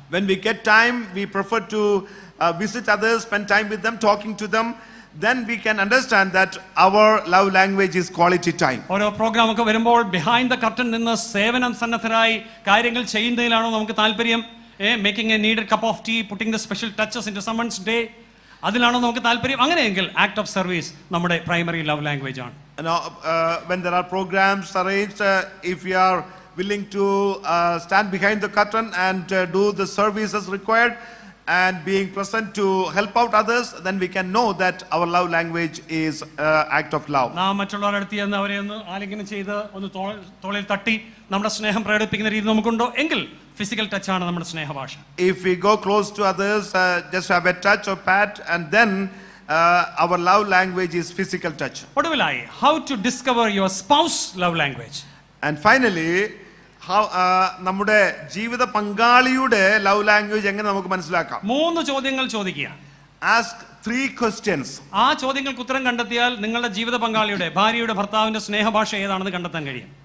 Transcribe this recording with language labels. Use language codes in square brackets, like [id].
[en] When we get time, we prefer to visit others, spend time with them, talking to them. Then we can understand that our love language is quality time. [ml] ഓരോ programme ഒക്കെ വരുമ്പോൾ [en] behind the curtain [ml] നിന്ന് സേവനം സന്നദ്ധരായി കാര്യങ്ങൾ ചെയ്യുന്നതിലാണോ നമുക്ക് താല്പര്യം? [en] Making a needed cup of tea, putting the special touches into someone's day, [ml] അതിലാണോ നമുക്ക് താല്പര്യം? അങ്ങനെയെങ്കിൽ ആക്ട് ഓഫ് സർവീസ് നമ്മുടെ പ്രൈമറി ലവ് ലാംഗ്വേജ് ആണ്. [en] When there are programs arranged, if we are willing to stand behind the curtain and do the services required and being present to help out others, then we can know that our love language is act of love. [ml] നാം മറ്റുള്ളവരുടെ അടുത്ത് ചെന്ന് അവരെ ഒന്ന് ആലിംഗനം ചെയ്ത് ഒന്ന് തോളിൽ തട്ടി നമ്മുടെ സ്നേഹം പ്രകടിപ്പിക്കുന്ന രീതി നമുക്കുണ്ടോ? എങ്കിൽ ഫിസിക്കൽ ടച്ച് ആണ് നമ്മുടെ സ്നേഹഭാഷ. [en] If we go close to others, just have a touch or pat, and then our love language is physical touch. [ml] ഒടുവിലായി, [en] how to discover your spouse love language. And finally, how [ml] നമ്മുടെ ജീവിത പങ്കാളിയുടെ love language എങ്ങനെ നമുക്ക് മനസ്സിലാക്കാം? 3 ചോദ്യങ്ങൾ ചോദിക്കുക. [en] Ask 3 questions. [ml] ആ ചോദ്യങ്ങൾക്ക് ഉത്തരം കണ്ടെത്തിയാൽ നിങ്ങളുടെ ജീവിത പങ്കാളിയുടെ, ഭാര്യയുടെ, ഭർത്താവിന്റെ സ്നേഹഭാഷ ഏതാണെന്ന് കണ്ടെത്താൻ കഴിയും.